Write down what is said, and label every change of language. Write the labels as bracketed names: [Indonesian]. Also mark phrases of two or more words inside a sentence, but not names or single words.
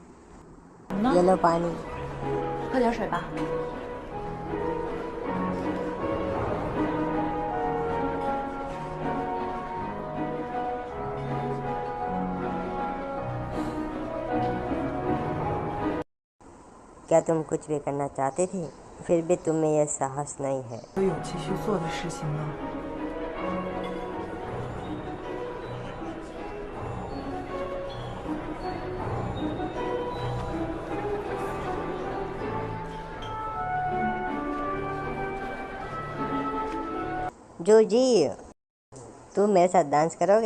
[Hindi] ये लो पानी। [Chinese] 喝点水吧。 [Hindi] क्या तुम कुछ भी करना चाहते थे, फिर भी तुम में यह साहस नहीं है? [Chinese] 有勇气去做的事情呢？ [Hindi] जो जी, तुम मेरे साथ डांस करोगे?